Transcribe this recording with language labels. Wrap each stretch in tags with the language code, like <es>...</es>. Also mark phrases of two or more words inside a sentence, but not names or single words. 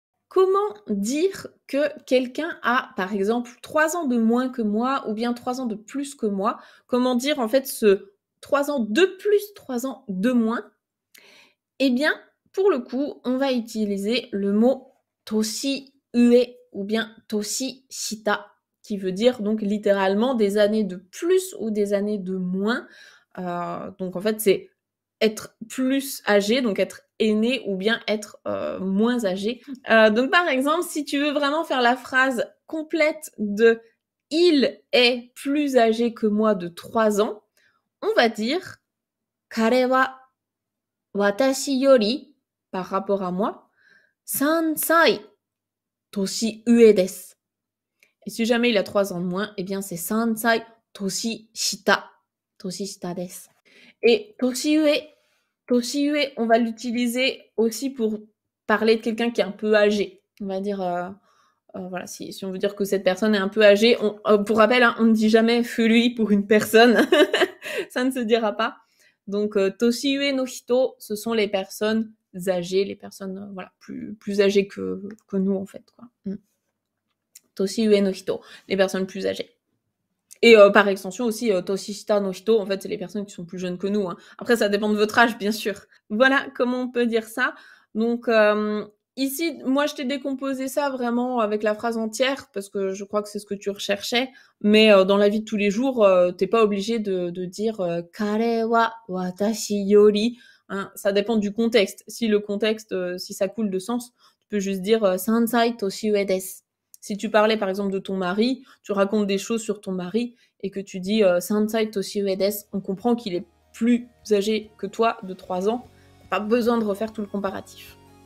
<fr>comment dire que quelqu'un a, par exemple, 3 ans de moins que moi ou bien 3 ans de plus que moi? Comment dire, en fait, ce 3 ans de plus, 3 ans de moins? Eh bien, pour le coup, on va utiliser le mot</fr> <ja>年上</ja> <fr>ou bien</fr> <ja>年下,</ja> <fr>qui veut dire donc littéralement des années de plus ou des années de moins. Donc en fait, c'est être plus âgé, donc être aîné ou bien être, moins âgé. Donc par exemple, si tu veux vraiment faire la phrase complète de «Il est plus âgé que moi de 3 ans», on va dire:</fr> <ja>«彼は私より»,</ja> <fr>par rapport à moi,</fr> <ja>«三歳年上です».</ja> <fr>Et si jamais il a 3 ans de moins, eh bien c'est</fr> <ja>«三歳年下», 年下です. Et 年上,</ja> <fr>on va l'utiliser aussi pour parler de quelqu'un qui est un peu âgé. On va dire, voilà, si on veut dire que cette personne est un peu âgée, pour rappel, hein, on ne dit jamais furui pour une personne, ça ne se dira pas. Donc,</fr> <ja>年上の人,</ja> <fr>ce sont les personnes âgées, les personnes, voilà, plus âgées que nous, en fait, quoi.</fr> <ja>年上の人,</ja> <fr>les personnes plus âgées. Et par extension aussi,</fr> <ja>年下の人,</ja> <fr>en fait, c'est les personnes qui sont plus jeunes que nous, hein. Après, ça dépend de votre âge, bien sûr. Voilà comment on peut dire ça. Donc, ici, moi, je t'ai décomposé ça vraiment avec la phrase entière, parce que je crois que c'est ce que tu recherchais. Mais dans la vie de tous les jours, tu pas obligé de dire</fr> <ja>彼は私より,</ja> <fr>hein. Ça dépend du contexte. Si le contexte, si ça coule de sens, tu peux juste dire</fr> <ja>三歳年上です.</ja> <fr>Si tu parlais par exemple de ton mari, tu racontes des choses sur ton mari et que tu dis</fr> <ja>三歳年上です,</ja> <fr>on comprend qu'il est plus âgé que toi de 3 ans. Pas besoin de refaire tout le comparatif.</fr>